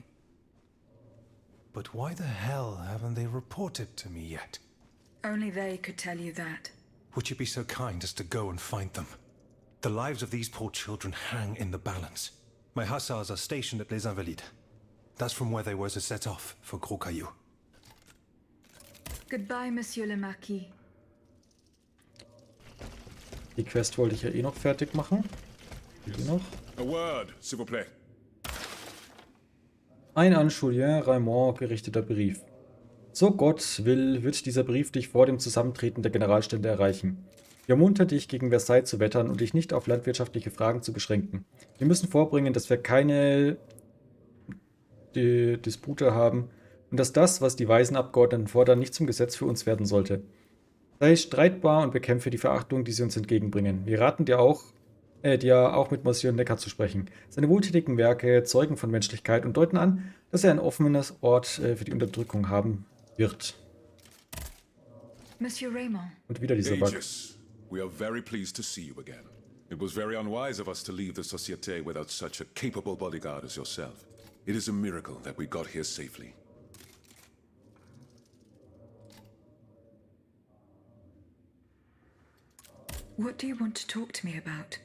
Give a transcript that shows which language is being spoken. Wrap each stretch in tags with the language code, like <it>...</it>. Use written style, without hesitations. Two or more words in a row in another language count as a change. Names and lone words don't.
<en>But why the hell haven't they reported to me yet? Only they could tell you that. Would you be so kind as to go and find them? The lives of these poor children hang in the balance. My hussars are stationed at Les Invalides. That's from where they were to set off for Gros Caillou. Goodbye,</en> <fr>Monsieur le Marquis.</fr> <de>Die Quest wollte ich ja eh noch fertig machen. Die noch.</de> <en>A word,</en> <fr>s'il vous plaît.</fr> <de>Ein an Julien Raymond gerichteter Brief. So Gott will, wird dieser Brief dich vor dem Zusammentreten der Generalstände erreichen. Wir ermuntern dich, gegen Versailles zu wettern und dich nicht auf landwirtschaftliche Fragen zu beschränken. Wir müssen vorbringen, dass wir keine Dispute haben und dass das, was die weisen Abgeordneten fordern, nicht zum Gesetz für uns werden sollte. Sei streitbar und bekämpfe die Verachtung, die sie uns entgegenbringen. Wir raten dir auch mit Monsieur Necker zu sprechen. Seine wohltätigen Werke zeugen von Menschlichkeit und deuten an, dass er ein offenes Ort für die Unterdrückung haben wird. Monsieur Raymond. Und wieder dieser Bug.</de> <en>Aegis, we are very pleased to see you again. It was very unwise of us to leave the Société without such a capable bodyguard as yourself. It is a miracle that we got here safely. What do you want to talk to me about?</en>